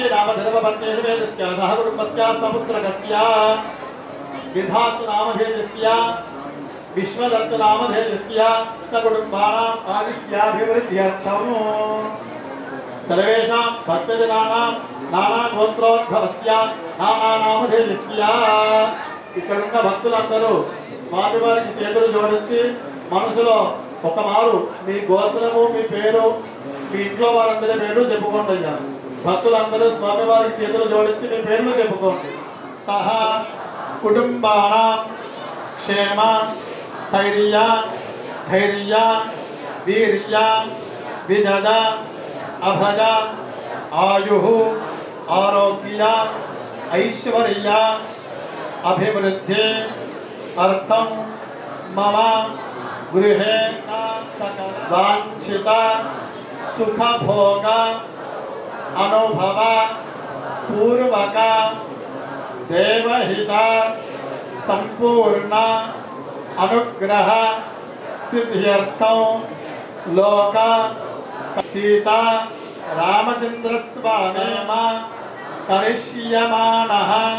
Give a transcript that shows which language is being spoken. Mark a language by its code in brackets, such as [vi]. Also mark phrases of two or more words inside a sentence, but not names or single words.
[sa] नामधर्मपत्न्यस्य सह कुटुम्बस्य सपुत्रकस्य विधातु नामधेयस्य विश्वदत्त नामधेयस्य सकुटुम्बानाम् आयुष्याभिवृद्ध्यर्थम् सर्वेषां भक्तजनानां नानागोत्रोद्भवस्य नानानामधेयस्य [te] ఇక్కడున్న భక్తులందరూ స్వామివారికి చేతులు జోడించి మనసులో ఒక మారు మీ గోత్రము మీ పేరు మీ ఇంట్లో వారందరి పేర్లు చెప్పుకోండి. భక్తులందరూ స్వామివారికి చేతులు జోడించి మీ పేర్లు చెప్పుకోండి. [sa] సహా కుటుంబానాం క్షేమ స్థైర్య ధైర్య వీర్య విజయ అభయ ఆయు ఆరోగ్య ఐశ్వర్య अभिवृद्धि अर्थम मम गृहे वांछित सुख भोग अनुभव पूर्वक देवहित संपूर्ण अनुग्रह सिद्ध्यर्थम लोक सीता रामचंद्र स्वामी करिष्यमानः